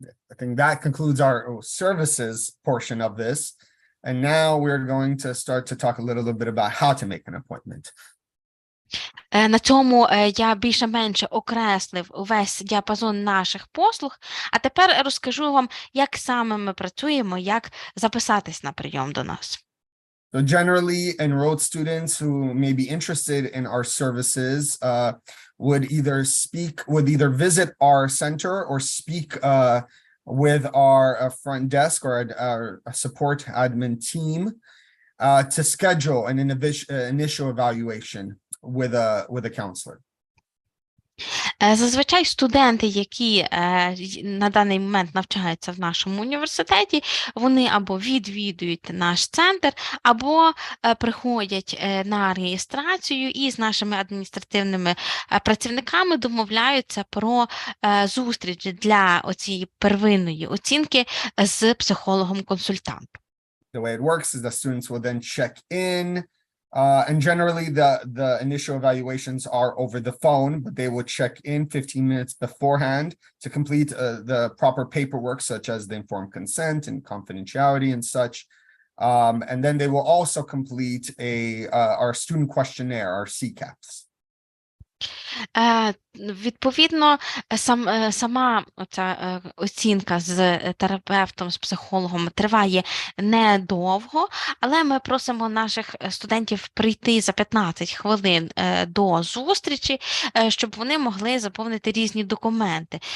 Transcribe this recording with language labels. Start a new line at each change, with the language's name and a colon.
English: I think that concludes our services portion of this. And now we're going to start to talk a little bit about how to make an appointment.
Ukrainian: На цьому я більше-менше окреслив увесь діапазон наших послуг, а тепер розкажу вам, як саме ми працюємо, як записатись на прийом до нас.
English: So generally, enrolled students who may be interested in our services would either visit our center or speak with our front desk or our support admin team to schedule an initial evaluation with a counselor.
Ukrainian: Зазвичай студенти, які на даний момент навчаються в нашому університеті, вони або відвідують наш центр, або приходять на реєстрацію і з нашими адміністративними працівниками домовляються про зустріч для оцієї первинної оцінки з психологом-консультантом.
English: The way it works is the students will then check in. And generally, the initial evaluations are over the phone, but they will check in 15 minutes beforehand to complete the proper paperwork, such as the informed consent and confidentiality and such. And then they will also complete our student questionnaire, our CCAPs.
Ukrainian: Відповідно, сама ця оцінка з терапевтом, з психологом триває недовго, але ми просимо наших студентів прийти за 15 хвилин до зустрічі, щоб вони могли заповнити різні документи.